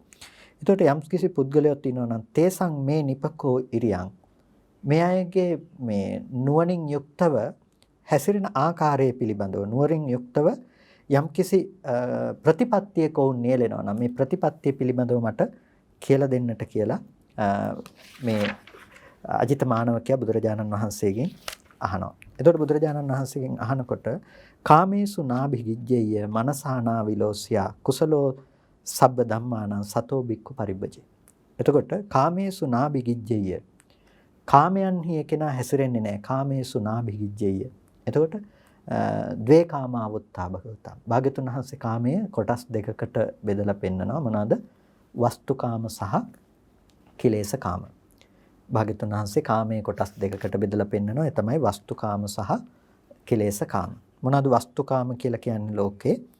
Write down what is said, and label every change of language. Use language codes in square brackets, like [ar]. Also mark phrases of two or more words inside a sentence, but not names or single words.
[si] එතකොට යම් කිසි පුද්ගලයෙක් ඉන්නවා නම් [pi] තේසං මේ නිපකෝ ඉරියං [si] මේ අයගේ මේ නුවණින් යුක්තව හැසිරෙන ආකාරය පිළිබඳව නුවණින් යුක්තව යම්කිසි ප්‍රතිපත්තියක වුන් නියැලෙනවා නම් මේ ප්‍රතිපත්තිය පිළිබඳව මට කියලා දෙන්නට කියලා මේ අජිත මානවකයා බුදුරජාණන් වහන්සේගෙන් අහනවා. එතකොට බුදුරජාණන් වහන්සේගෙන් අහනකොට [pi] කාමේසු නාභිගිජ්ජය මනසානා විලෝසියා කුසලෝ සබ්බ ධම්මානං සතෝ බික්ඛු පරිබ්බජේ. [si] එතකොට [pi] කාමේසු නාබිගිජ්ජෙය. [si] කාමයන්හි එකනා හැසිරෙන්නේ නැහැ. [pi] කාමේසු නාබිගිජ්ජෙය. එතකොට ද්වේ කාමාවුත්තා භගවතා. [si] භාග්‍යතුන් වහන්සේ කාමයේ කොටස් දෙකකට බෙදලා පෙන්නනවා. මොනවාද? වස්තුකාම සහ කිලේශකාම. භාග්‍යතුන් වහන්සේ කාමයේ කොටස් දෙකකට බෙදලා පෙන්නනවා. ඒ තමයි වස්තුකාම සහ කිලේශකාම. මොනවාද වස්තුකාම කියලා කියන්නේ ලෝකේ?